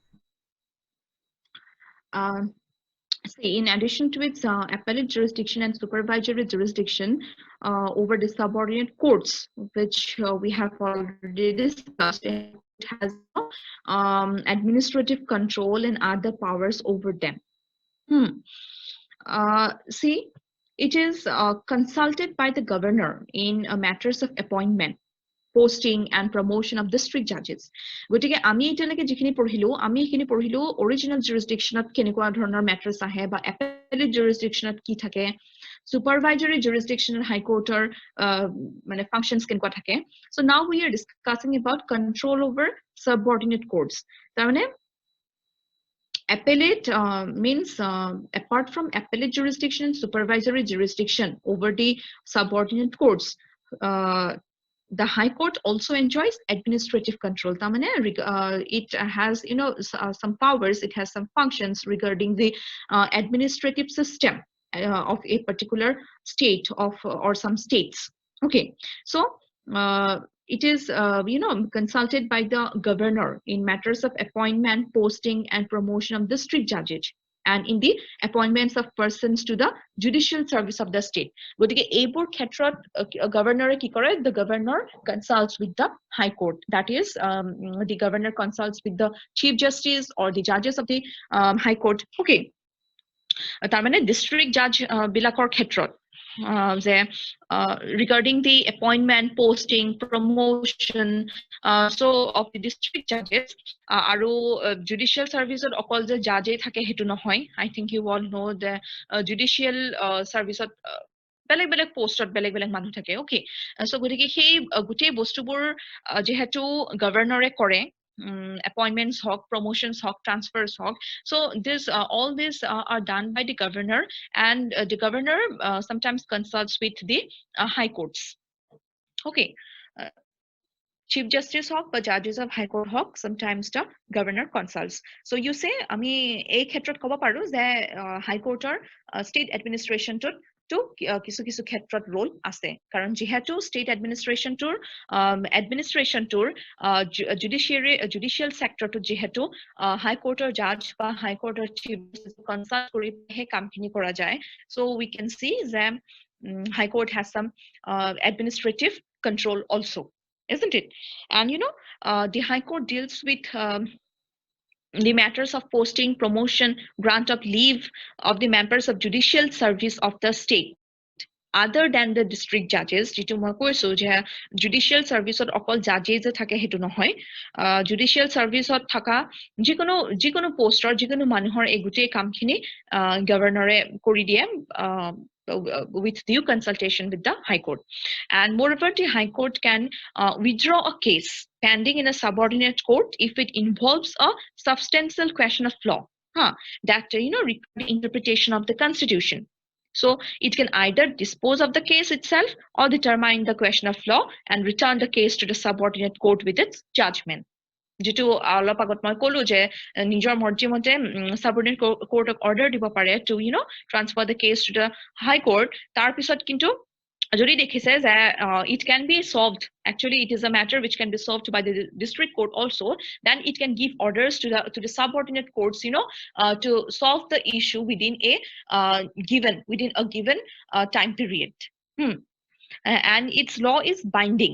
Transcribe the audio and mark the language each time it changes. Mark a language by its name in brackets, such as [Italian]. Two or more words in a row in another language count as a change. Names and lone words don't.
[English] See, in addition to its appellate jurisdiction and supervisory jurisdiction over the subordinate courts, which we have already discussed, it has administrative control and other powers over them. See, it is consulted by the governor in matters of appointment, posting and promotion of district judges. [Assamese] গতিকে আমি এতিয়ালৈকে যিখিনি পঢ়িলো [English] original jurisdictionত [Assamese] কেনেকুৱা ধৰণৰ মেটাৰ্স আহে বা [English] appellate jurisdictionত [Assamese] কি থাকে, [English] supervisory jurisdiction high courter [Assamese] মানে functions কেনেকুৱা থাকে. [English] So now we are discussing about control over subordinate courts. [Assamese] তাৰ মানে [English] Appellate means apart from appellate jurisdiction, supervisory jurisdiction over the subordinate courts. The High Court also enjoys administrative control. It has, some powers. It has some functions regarding the administrative system of a particular state or some states. Okay, so it is, consulted by the governor in matters of appointment, posting, and promotion of district judges, and in the appointments of persons to the judicial service of the state. [Assamese] গতিকে এইবোৰ ক্ষেত্ৰত গভৰ্ণৰে কি কৰে? [English] The governor consults with the high court. That is, the governor consults with the chief justice or the judges of the high court. [Assamese] Okay, তাৰ মানে [English] district judge [Assamese] বিলাকৰ ক্ষেত্ৰত যে [English] regarding the appointment, posting, promotion, so of the district judges, [Assamese] আৰু [English] judicial service [Assamese] ত অকল যে judge থাকে হেতু নহয়. [English] I think you all know the judicial service [Assamese] ত বেলেগ বেলেগ পোষ্টত বেলেগ বেলেগ মানুহ থাকে. [English] Okay, so [Assamese] গতিকে সেই গোটেই বস্তুবোৰ যেহেতু গভৰ্ণৰে কৰে, [English] appointments hawk, promotions hawk, transfers hawk. So this all these are done by the governor, and the governor sometimes consults with the high courts. Okay, chief justice hawk but judges of high court hawk, sometimes the governor consults. So you say [Assamese] আমি এই ক্ষেত্ৰত ক'ব পাৰো যে [English] high court [Assamese] or [English] state administration [Assamese] to কিছু কিছু ক্ষেত্ৰত role আছে, কাৰণ যেহেতু [English] state administration [Assamese] tour [English] judicial sector [Assamese] to যেহেতু [English] high court [Assamese] or judge বা [English] high court [Assamese] or [English] chief consult [Assamese] কৰি হে কামখিনি কৰা যায়. [English] So we can see that high court has some administrative control also, isn't it? And the high court deals with the matters of posting, promotion, grant of leave of the members of judicial service of the state, other than the district judges. [Assamese] যেটো মই কৈছো যে [English] judicial service [Assamese] ত অকল judges যে থাকে হেতু নহয়, [English] judicial service [Assamese] ত থাকা যিকোনো পোষ্টৰ যিকোনো মানুহৰ এই গোটেই কামখিনি গভৰ্ণৰে কৰি দিয়ে [English] with due consultation with the high court. And moreover, the high court can withdraw a case pending in a subordinate court if it involves a substantial question of law that require the interpretation of the constitution. So it can either dispose of the case itself or determine the question of law and return the case to the subordinate court with its judgment. [Assamese] যেটো অলপ আগত মই কলো যে নিজৰ মৰ্জি মতে [English] subordinate court order [Assamese] দিব পাৰে [English] to transfer the case to the high court. [Assamese] তাৰ পিছত কিন্তু যদি দেখিছে যে [English] it can be solved, actually it is a matter which can be solved by the district court also, then it can give orders to the subordinate courts to solve the issue within a given time period. And its law is binding.